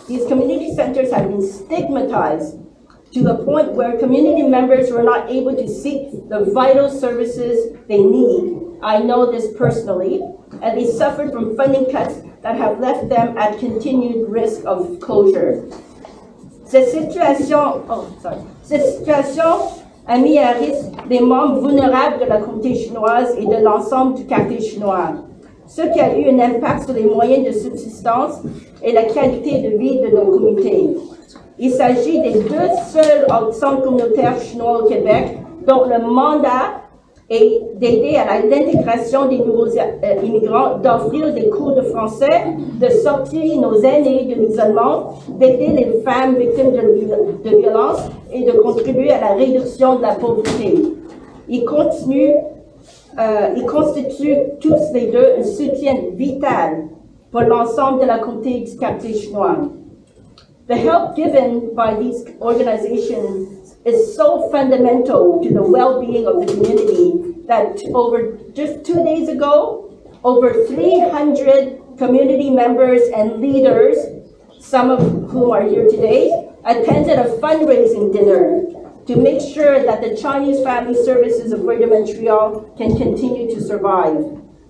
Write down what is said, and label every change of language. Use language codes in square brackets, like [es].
[en] These community centers have been stigmatized to the point where community members were not able to seek the vital services they need. I know this personally, and they suffered from funding cuts that have left them at continued risk of closure. [fr] Cette situation a mis à risque des membres vulnérables de la communauté chinoise et de l'ensemble du quartier chinois, ce qui a eu un impact sur les moyens de subsistance et la qualité de vie de nos communautés. Il s'agit des deux seuls centres communautaires chinois au Québec dont le mandat et d'aider à l'intégration des nouveaux immigrants, d'offrir des cours de français, de sortir nos aînés de l'isolement, d'aider les femmes victimes de violences et de contribuer à la réduction de la pauvreté. Ils constituent tous les deux un soutien vital pour l'ensemble de la communauté du quartier chinois. [en] The help given by these organizations is so fundamental to the well-being of the community that just 2 days ago, over 300 community members and leaders, some of whom are here today, attended a fundraising dinner to make sure that the Chinese Family Services of Greater Montreal can continue to survive.